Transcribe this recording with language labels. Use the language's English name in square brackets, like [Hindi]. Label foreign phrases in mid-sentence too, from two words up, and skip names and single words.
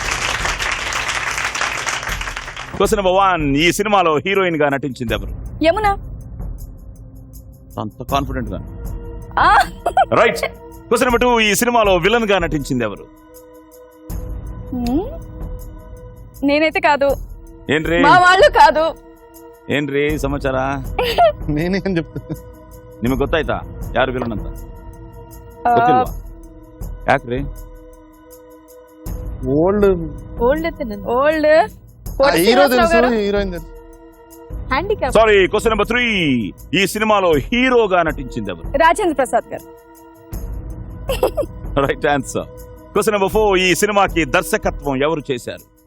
[English] question number [Telugu] 1, ఈ సినిమాలో హీరోయిన్ గా నటించింది ఎవరు? యమున. అంత కాన్ఫిడెంట్ గా. ఆ, రైట్. [English] question number [Telugu] 2, ఈ సినిమాలో విలన్ గా నటించింది ఎవరు? నేనైతే కాదు, ఏంట్రీ మా వాళ్ళు కాదు. [Kannada] ಏನ್ರಿ ಸಮಾಚಾರ? [Telugu] నేనేం చెప్తాను? [Kannada] ನಿಮಗೆ ಗೊತ್ತಾಯ್ತಾ ಯಾರು ವಿಲನ್ ಅಂತ? ಗೊತ್ತಿಲ್ವಾ? ಯಾಕ್ರಿ? [Telugu] ఓల్డ్ ఓల్డ్ అయితే ఓల్డ్ హీరో తెలుసు, హీరోయిన్ తెలుసు. హ్యాండిక్యాప్. [English] sorry, question number [Telugu] 3, ఈ సినిమాలో హీరోగా నటించింది ఎవరు? రాజేంద్ర ప్రసాద్ గారు. [English] right answer. question number [Telugu] 4, ఈ సినిమాకి దర్శకత్వం ఎవరు చేశారు?